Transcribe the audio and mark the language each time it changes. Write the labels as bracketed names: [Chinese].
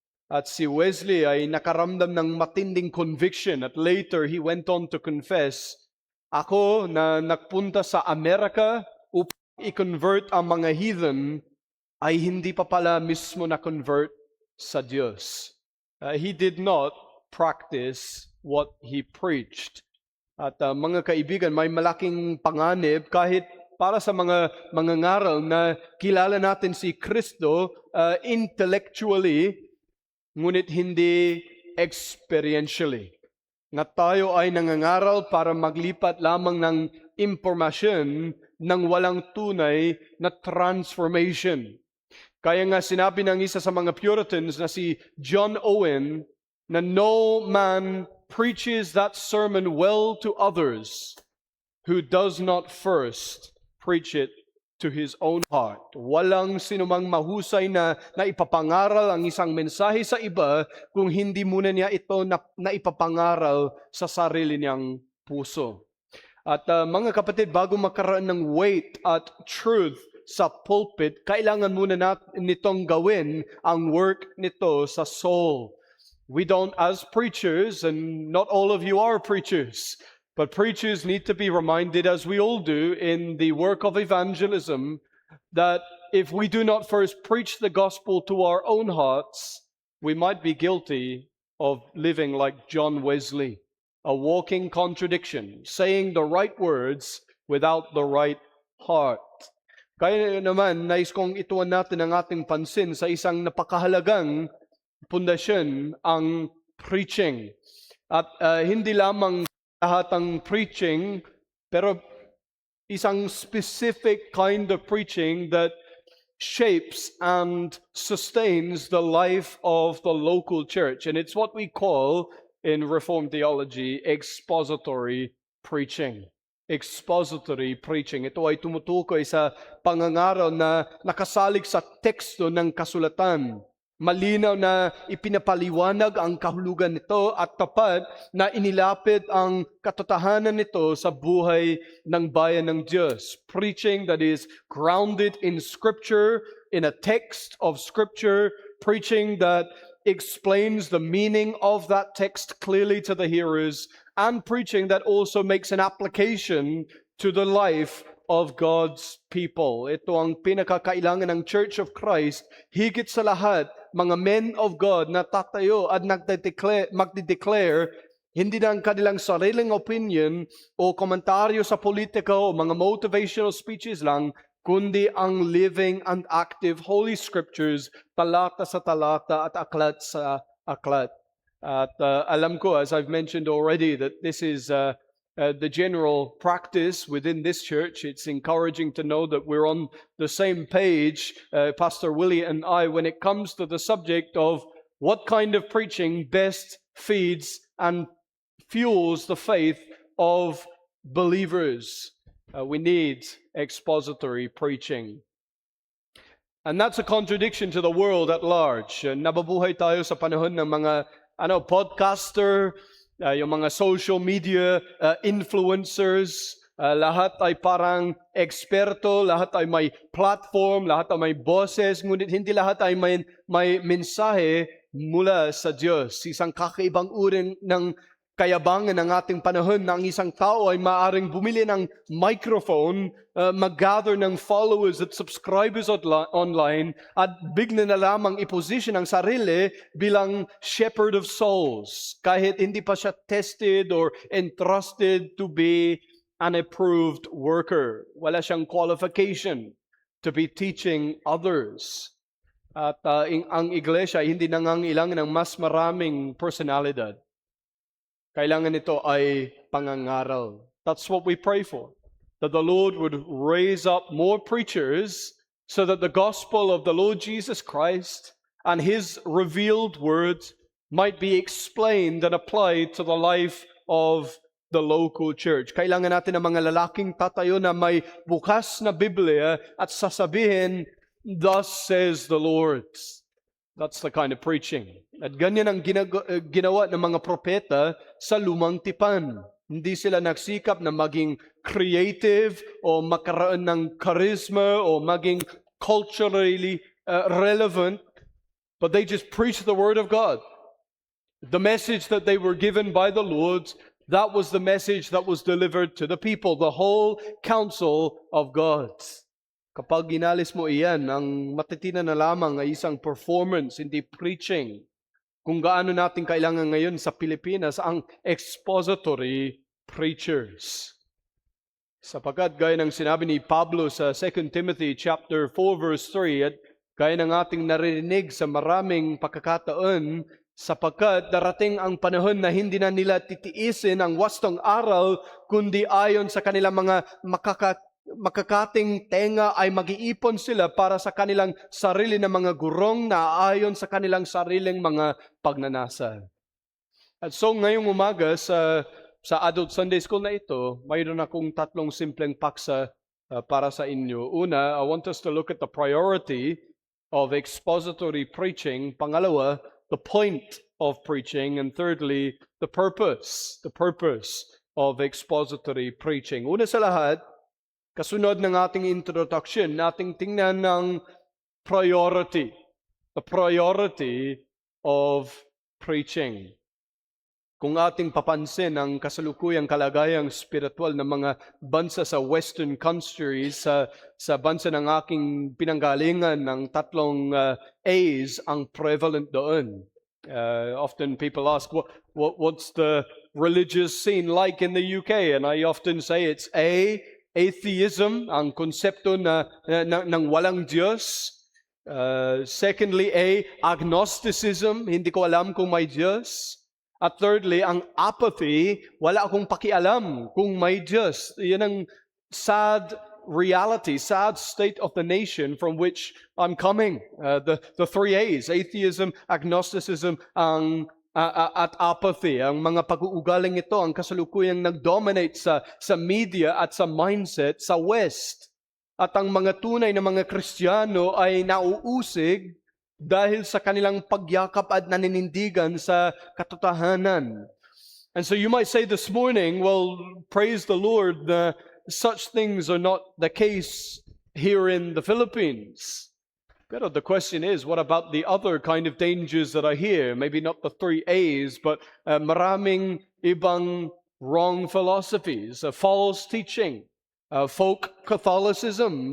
[Filipino] At si Wesley ay nakaramdam ng matinding conviction at [English] later he went on to confess, [Filipino] ako na nagpunta sa Amerika upang i-convert ang mga heathen ay hindi pa pala mismo na-convert sa Diyos. [English] He did not practice what he preached. [Filipino] At mga kaibigan, may malaking panganib kahit para sa mga ngaral na kilala natin si Kristo intellectually, ngunit hindi experientially. Na tayo ay nangangaral para maglipat lamang ng impormasyon ng walang tunay na transformation. Kaya nga sinabi ng isa sa mga Puritans na si John Owen na [English] no man preaches that sermon well to others who does not first preach it to his own heart. [Filipino] Walang sinumang mahusay na ipapangaral ang isang mensahe sa iba kung hindi muna niya ito na ipapangaral sa sarili niyang puso. At mga kapatid, bago makaroon ng weight at truth sa pulpit, kailangan muna natin nitong gawin ang work nito sa soul. [English] We don't, as preachers, and not all of you are preachers, but preachers need to be reminded, as we all do in the work of evangelism, that if we do not first preach the gospel to our own hearts, we might be guilty of living like John Wesley, a walking contradiction, saying the right words without the right heart. [Filipino] Kaya naman, nais kong ituon natin ang ating pansin sa isang napakahalagang pundasyon, ang preaching. At hindi lamang lahat ng preaching, pero isang [English] specific kind of preaching that shapes and sustains the life of the local church. And it's what we call in Reformed theology expository preaching. Expository preaching. [Filipino] Ito ay tumutukoy sa pangangaral na nakasalig sa teksto ng kasulatan. Malinaw na ipinapaliwanag ang kahulugan nito at tapat na inilapit ang katotohanan nito sa buhay ng bayan ng Diyos. [English] Preaching that is grounded in Scripture, in a text of Scripture, preaching that explains the meaning of that text clearly to the hearers, and preaching that also makes an application to the life of God's people. [Filipino] Ito ang pinakakailangan ng Church of Christ, higit sa lahat, mga men of God na tatayo at magdideclare hindi na ang kanilang sariling opinion o komentaryo sa politika o mga motivational speeches lang, kundi ang [English] living and active Holy Scriptures, [Filipino] talata sa talata at aklat sa aklat. At alam ko, [English] as I've mentioned already, that this is the general practice within this church. It's encouraging to know that we're on the same page, Pastor Willie and I, when it comes to the subject of what kind of preaching best feeds and fuels the faith of believers. We need expository preaching. And that's a contradiction to the world at large. [Filipino] Nababuhay tayo sa panahon ng mga podcaster, yung mga social media influencers, lahat ay parang eksperto, lahat ay may platform, lahat ay may boses, ngunit hindi lahat ay may mensahe mula sa Diyos. Isang kakaibang uri ng kayabangan ng ating panahon na ang isang tao ay maaaring bumili ng microphone, mag-gather ng followers at subscribers online at bigla na lamang iposition ang sarili bilang shepherd of souls kahit hindi pa siya [English] tested or entrusted to be an approved worker. [Filipino] Wala siyang [English] qualification to be teaching others. [Filipino] At ang iglesia ay hindi nangangailangan ng mas maraming personalidad. Kailangan ito ay pangangaral. [English] That's what we pray for. That the Lord would raise up more preachers so that the gospel of the Lord Jesus Christ and His revealed words might be explained and applied to the life of the local church. [Filipino] Kailangan natin ng mga lalaking tatayo na may bukas na Biblia at sasabihin, [English] "Thus says the Lord." That's the kind of preaching. [Filipino] At ganyan ang ginawa ng mga propeta sa lumang tipan. Hindi sila nagsikap na maging creative o makaroon ng charisma o maging culturally relevant, [English] but they just preached the Word of God. The message that they were given by the Lord, that was the message that was delivered to the people, the whole counsel of God. [Filipino] Kapag ginalis mo iyan, ang matitinan na lamang ay isang performance, hindi preaching. Kung gaano natin kailangan ngayon sa Pilipinas ang expository preachers. Sapagkat gaya ng sinabi ni Pablo sa 2 Timothy chapter 4 verse 3 at gaya ng ating naririnig sa maraming pagkakataon, sapagkat darating ang panahon na hindi na nila titiisin ang wastong aral, kundi ayon sa kanilang mga makakating tenga ay mag-iipon sila para sa kanilang sarili na mga gurong na ayon sa kanilang sariling mga pagnanasa. At so ngayong umaga sa Adult Sunday School na ito, mayroon akong tatlong simpleng paksa para sa inyo. [English] Una, I want us to look at the priority of expository preaching. Pangalawa, the point of preaching. And thirdly, the purpose of expository preaching. [Filipino] Una sa lahat, kasunod ng ating introduction, nating tingnan ng priority. [English] The priority of preaching. [Filipino] Kung ating papansin ang kasalukuyang kalagayang spiritual ng mga bansa sa Western countries, sa bansa ng aking pinanggalingan, ng tatlong A's ang prevalent doon. [English] Often people ask, what's the religious scene like in the UK? And I often say it's atheism, [Filipino] ang konsepto ng walang Diyos. Secondly, agnosticism, hindi ko alam kung may Diyos. At thirdly, ang apathy, wala akong pakialam kung may Diyos. Yan ang [English] sad reality, sad state of the nation from which I'm coming. The three A's, atheism, agnosticism, at apathy. [Filipino] Ang mga pag-uugaling ito, ang kasalukuyang nag-dominate sa media at sa mindset sa West. At ang mga tunay na mga Kristiyano ay nauusig dahil sa kanilang pagyakap at naninindigan sa katotohanan. [English] And so you might say this morning, well, praise the Lord, such things are not the case here in the Philippines. But the question is, what about the other kind of dangers that are here? Maybe not the three A's, but maraming ibang wrong philosophies, false teaching, folk Catholicism.